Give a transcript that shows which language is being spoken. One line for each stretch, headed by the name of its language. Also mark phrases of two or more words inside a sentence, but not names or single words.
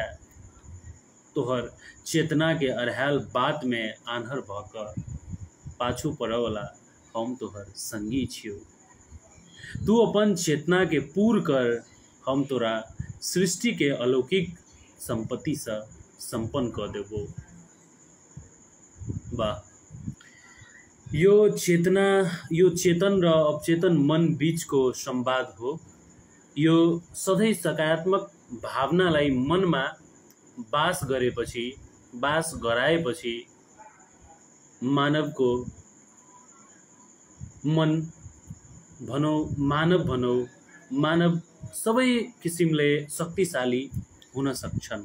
Maithili: तोहर चेतना के अरहाल बात में आन्हर भ क पाछू पड़वला हम तोहर संगी छियो। तू अपन चेतना के पूर कर, हम तोरा सृष्टि के अलौकिक संपत्ति से संपन्न क देबो। वाह,
Nepali: यो चेतन र अवचेतन मन बीचको संवाद हो। यो सधैँ सकारात्मक भावनालाई मनमा बास गराएपछि मानवको मन मानव सबै किसिमले शक्तिशाली हुन सक्छन्।